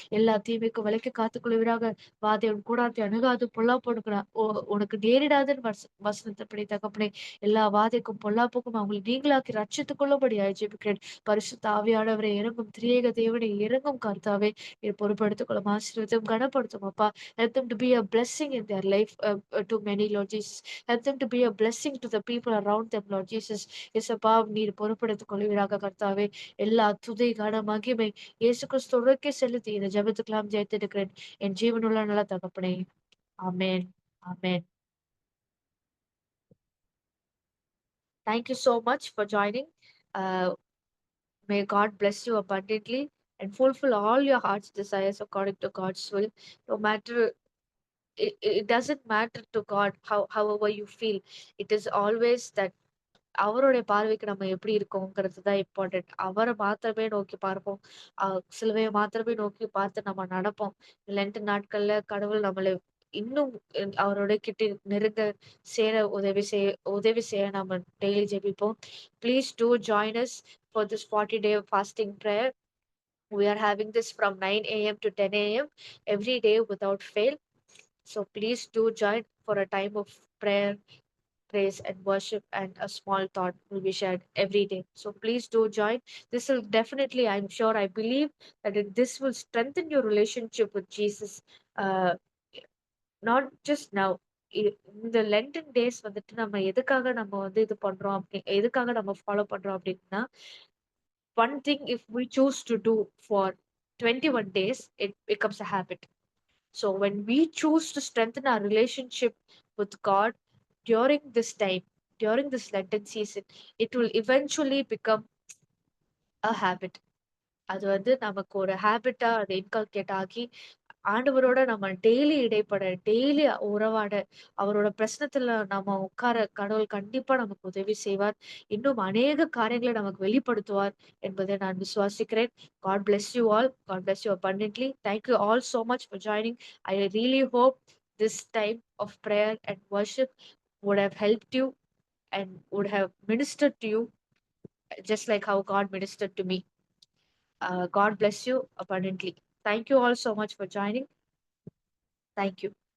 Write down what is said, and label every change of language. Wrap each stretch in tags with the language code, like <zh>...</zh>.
<ta>எல்லா தீமைக்கும் விலக்கி காத்துக்கொள்வீராக. வாதை உன் கூடாரத்தை அணுகாது, பொல்லாப்பு உனக்கு நேரிடாதுன்னு வசனத்தின்படி தகப்பனே. எல்லா வாதைக்கும் பொல்லாப்புக்கும் அவங்களை நீங்களாக்கி ரட்சித்துக் கொள்ளும்படியாக ஜெபிக்கிறேன். பரிசுத்த ஆவியானவரை இறங்கும் திரியேக தேவனை இறங்கும் கர்த்தாவே. நீர் பொறுப்படுத்திக் கொள்ளும், ஆசீர்வதித்தும் கனப்படுத்தும் அப்பா.</ta> <en>Help them to be a blessing in their life, to many, Lord Jesus. Help them to be a blessing to the people around them, Lord Jesus.</en> <ta>இயேசப்பா, நீர் பொறுப்படுத்திக் கொள்வீராக கர்த்தாவே. எல்லா துதி கன மகிமை இயேசு கிறிஸ்துவுக்கே செலுத்தி இந்த ஜெபத்துக்கெல்லாம் ஜெயித்திருக்கிறேன் என் ஜீவனுள்ள நல்ல தகப்பனே. ஆமென். ஆமென்.</ta> <en>Thank you so much for joining. Uh, May God bless you abundantly and fulfill all your heart's desires according to God's will. No matter, it doesn't matter to God however you feel. It is always that</en> <ta>அவருடைய பார்வைக்கு நம்ம எப்படி இருக்கோங்கிறது தான் important. அவரை மாத்திரமே நோக்கி பார்ப்போம். சிலுவையை மாத்திரமே நோக்கி பார்த்து நம்ம நடப்போம். லென்ட் நாட்கள்ல கடவுள் நம்மளை இன்னும் அவரோட கிட்ட நெருங்க சேர உதவி செய்ய நம்ம டெய்லி ஜெபிப்போம்.</ta> <en>Please do join us for this 40-day fasting prayer. We are having this from 9 a.m. to 10 a.m. every day without fail. So please do join for a time of prayer, praise, and worship, and a small thought will be shared every day. So please do join. This will definitely, I'm sure, I believe that this will strengthen your relationship with Jesus. Uh, Not just now.</en> <ta>இந்த Lenten days வந்துட்டு நம்ம எதுக்காக நம்ம வந்து இது பண்றோம் எதுக்காக நம்ம ஃபாலோ பண்றோம் அப்படின்னா,</ta> <en>one thing if we choose to do for 21 days, it becomes a habit. So when we choose to strengthen our relationship with God during this time, during this Lenten season, it will eventually become a habit.</en> <ta>அது வந்து நமக்கு ஒரு ஹேபிட்டா அது inculcate ஆகி ஆண்டவரோட நம்ம daily இடைப்பட, daily உறவாட, அவரோட பிரசனத்துல நம்ம உட்கார கடவுள் கண்டிப்பா நமக்கு உதவி செய்வார். இன்னும் அநேக காரியங்களை நமக்கு வெளிப்படுத்துவார் என்பதை நான் விசுவாசிக்கிறேன்.</ta> <en>God bless you all. God bless you abundantly. Thank you all so much for joining. I really hope this time of prayer and worship would have helped you and would have ministered to you just like how God ministered to me. God bless you abundantly. Thank you all so much for joining. Thank you.</en>